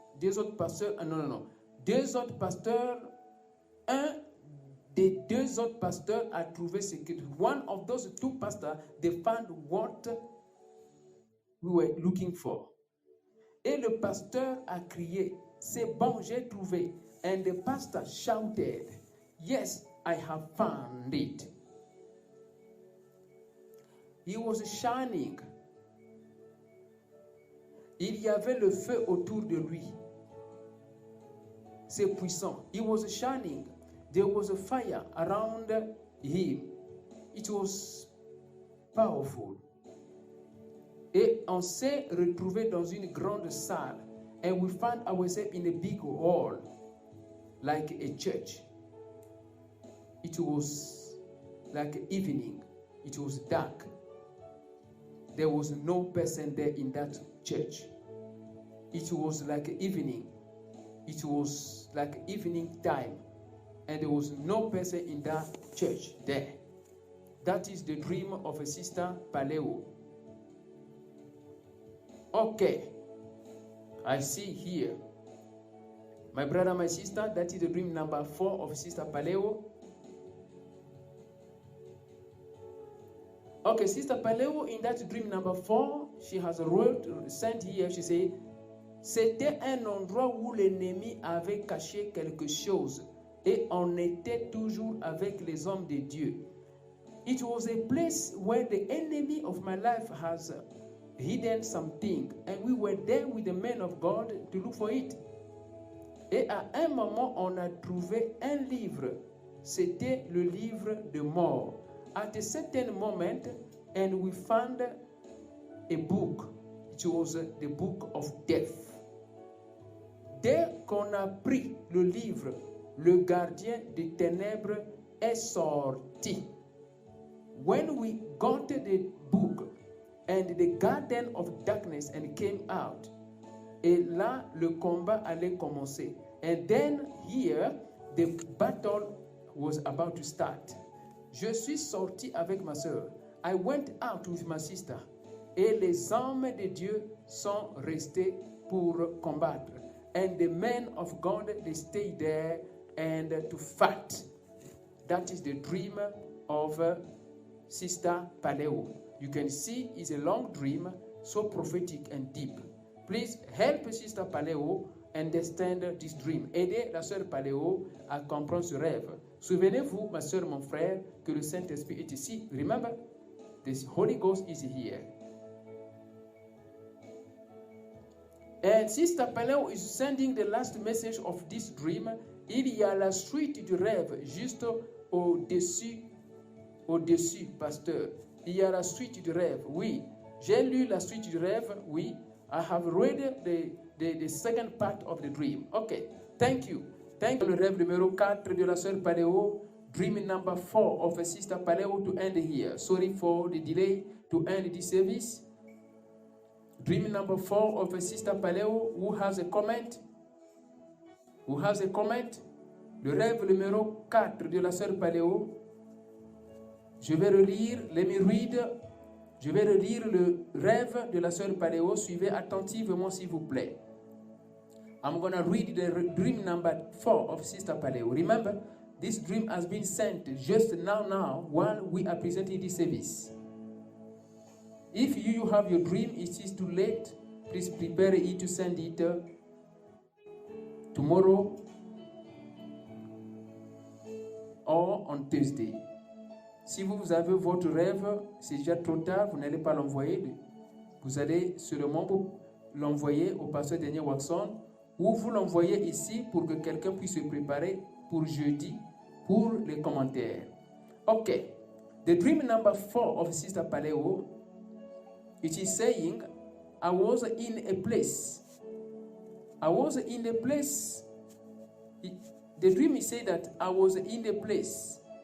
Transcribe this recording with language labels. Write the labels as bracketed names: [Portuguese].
[French] 2 autres pasteurs, non. 2 autres pasteurs, un des 2 autres pasteurs a trouvé ce que, [English] one of those 2 pastors, they found what we were looking for. [French] Et le pasteur a crié, c'est bon, j'ai trouvé. [English] And the pastor shouted, yes, I have found it. He was shining. [French] Il y avait le feu autour de lui. C'est puissant. [English] He was shining. There was a fire around him. It was powerful. [French] Et on s'est retrouvé dans une grande salle. [English] And we found ourselves in a big hall, like a church. It was like evening. It was dark. There was no person there in that church. It was like evening. It was like evening time. And there was no person in that church there. That is the dream of a Sister Paléo. Okay. I see here. My brother, my sister, that is the dream number 4 of Sister Paléo. Okay, Sister Paléo, in that dream number 4, she has sent here, she said, [French] c'était un endroit où l'ennemi avait caché quelque chose et on était toujours avec les hommes de Dieu. [English] It was a place where the enemy of my life has hidden something and we were there with the men of God to look for it. [French] Et à un moment, on a trouvé un livre c'était le livre de mort. [English] At a certain moment, and we found a book. It was the book of death. [French] Dès qu'on a pris le livre, le gardien des ténèbres est sorti. [English] When we got the book and the garden of darkness and came out, [French] et là le combat allait commencer. [English] And then here the battle was about to start. [French] Je suis sorti avec ma sœur. [English] I went out with my sister. [French] Et les hommes de Dieu sont restés pour combattre. [English] And the men of God, they stayed there and to fight. That is the dream of Sister Paleo. You can see it's a long dream, so prophetic and deep. Please help Sister Paleo understand this dream. [French] Aidez la sœur Paleo à comprendre ce rêve. Souvenez-vous, ma sœur, mon frère, que le Saint-Esprit est ici. [English] Remember, the Holy Ghost is here. And Sister Paleo is sending the last message of this dream. [French] Il y a la suite du rêve juste au-dessus, pasteur. Il y a la suite du rêve, oui. J'ai lu la suite du rêve, oui. [English] I have read the second part of the dream. Okay, thank you. Thank you. [French] Le rêve numéro 4 de la sœur Paleo. [English] Dream number 4 of Sister Paleo to end here. Sorry for the delay to end this service. Dream number 4 of Sister Paleo. Who has a comment? Who has a comment? [French] Le rêve numéro 4 de la sœur Paleo. Je vais relire, [English] let me read. [French] Je vais relire le rêve de la sœur Paleo. Suivez attentivement, s'il vous plaît. [English] I'm going to read the dream number 4 of Sister Paleo. Remember, this dream has been sent just now while we are presenting this service. If you have your dream, it is too late. Please prepare it to send it tomorrow or on Thursday. [French] Si vous avez votre rêve, c'est déjà trop tard, vous n'allez pas l'envoyer. Vous allez seulement l'envoyer au pasteur Daniel Watson ou vous l'envoyez ici pour que quelqu'un puisse se préparer pour jeudi pour les commentaires. [English] Okay, the dream number 4 of Sister Paleo, it is saying, I was in a place. I was in a place. The dream is saying that I was in a place.